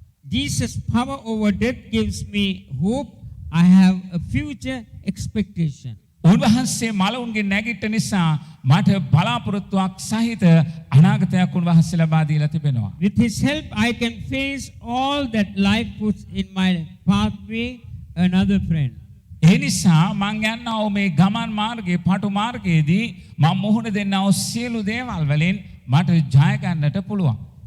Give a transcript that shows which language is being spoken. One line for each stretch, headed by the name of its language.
English: Jesus' power over death gives me hope. I have a future expectation.
Sinhala: උන්වහන්සේ මලවුන්ගේ නැගිට නිසා මට බලාපොරොත්තුවක් සහිත අනාගතයක් උන්වහන්සේ ලබා දීලා තිබෙනවා.
English: With his help I can face all that life puts in my pathway. Another friend.
Sinhala: ඒ නිසා මං යන්නා වූ මේ ගමන් මාර්ගයේ පටු මාර්ගයේදී මම මුහුණ දෙන්නා වූ සියලු දේවල් වලින් මට ජය ගන්නට පුළුවන්.